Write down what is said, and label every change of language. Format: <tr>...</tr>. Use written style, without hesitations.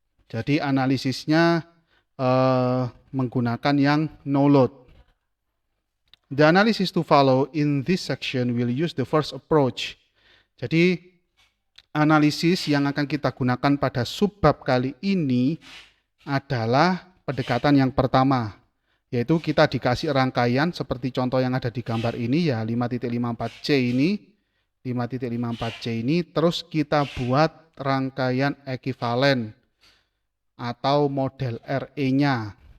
<id>Jadi analisisnya menggunakan yang no load.</id> <en>The analysis to follow in this section will use the first approach.</en> <id>Jadi analisis yang akan kita gunakan pada subbab kali ini adalah pendekatan yang pertama, yaitu kita dikasih rangkaian seperti contoh yang ada di gambar ini ya, 5.54C ini, 5.54C ini, terus kita buat rangkaian ekuivalen atau model RE-nya.</id>